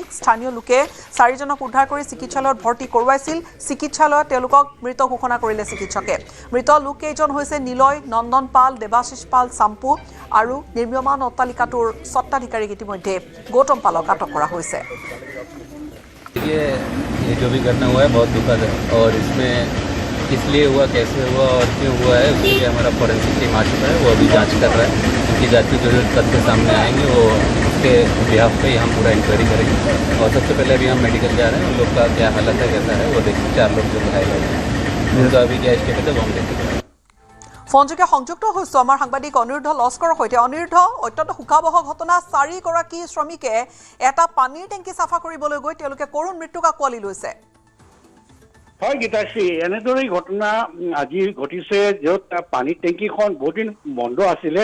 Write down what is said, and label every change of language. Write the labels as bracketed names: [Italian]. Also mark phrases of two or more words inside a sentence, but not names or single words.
[Assamese] স্থানীয় লোকে 4জনক উদ্ধাৰ কৰি চিকিৎসালয়ত ভৰ্তি কৰোৱাইছিল। চিকিৎসালয়ত তেওঁলোকক মৃত ঘোষণা কৰিলে চিকিৎসকে। মৃত লোককেইজন হৈছে নিলয় নন্দন পাল, দেৱাশিষ পাল, চাম্পু আৰু নিৰ্মীয়মান অট্টালিকাটোৰ স্বত্বাধিকাৰীক ইতিমধ্যে গৌতম পালক আটক কৰা হৈছে। [Hindi] ये जो भी घटना हुआ है बहुत दुखद है और इसमें किस लिए हुआ, कैसे हुआ और क्यों हुआ है उसके लिए हमारा फॉरेंसिक टीम आ चुका है, वो अभी जांच कर रहा है। उनकी जांच की जो तथ्य सामने आएंगे वो उसके बिहाफ पे हम पूरा इंक्वायरी करेंगे और सबसे पहले अभी हम मेडिकल जा रहे हैं। उन लोग का क्या हालत है कैसा है वो देखिए। 4 लोग जो घायल हैं उनका अभी क्या स्टेटस है वो हम देखेंगे। [Assamese] ফোনযোগে সংযুক্ত হৈছোঁ আমাৰ সাংবাদিক অনিৰুদ্ধ লস্কৰৰ সৈতে। অনিৰুদ্ধ, অত্যন্ত শোকাবহ ঘটনা। 4গৰাকী শ্ৰমিকে এটা পানীৰ টেংকি চাফা কৰিবলৈ গৈ তেওঁলোকে কৰুণ মৃত্যুক আঁকোৱালি লৈছে। হয় গীতাশ্ৰী, এনেদৰে ঘটনা আজি ঘটিছে য'ত পানীৰ টেংকিখন বহুত দিন বন্ধ আছিলে।